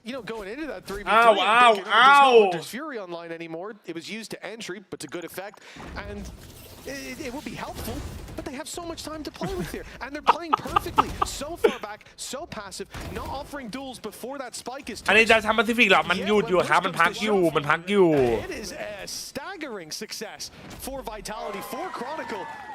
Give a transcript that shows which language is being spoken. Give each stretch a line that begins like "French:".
English: You know, going into that 3v3, there's no Hunter's Fury online anymore. It was used to entry, but to good effect, and it would be helpful, but they have so much time to play with here, and they're playing perfectly. So far back, so passive, not offering duels before that spike is.
Thai: อันนี้จะทำ Pacific หรอมันหยุดอยู่ครับมันพักอยู่
English: It is a staggering success for Vitality, for Chronicle.